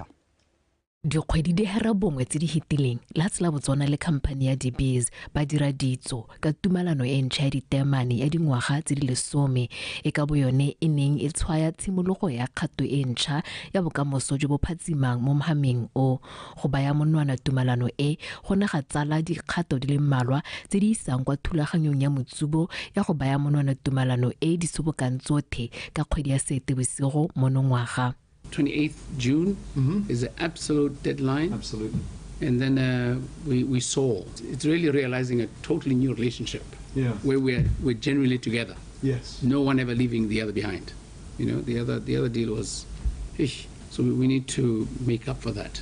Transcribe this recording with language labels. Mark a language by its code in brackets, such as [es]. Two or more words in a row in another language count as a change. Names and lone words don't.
[tn] Dikgwedi di hera bongwe tse di hitileng lefatshe la Botswana le khamphane ya DBS ba dira ditso ka tumalano e ntšha ya ditemane ya dingwaga tse di 10 e ka boyone e neng e tshwaya tshimologo ya kgato e ntšha ya bokamoso jo bo phatsimang mo mohameng o go baya monwana tumalano e go ne ga tsala dikgato di le mmalwa tse di isang kwa thulaganyong ya motsubo ya go baya monwana tumalano e di sobokang tsotlhe ka kgwedi ya Seetebosigo monongwaga. [en] 28th June is the absolute deadline. Absolutely. And then we saw it's really realizing a totally new relationship. Yeah. Where we're genuinely together. Yes. No one ever leaving the other behind. You know, the other deal was, so we need to make up for that.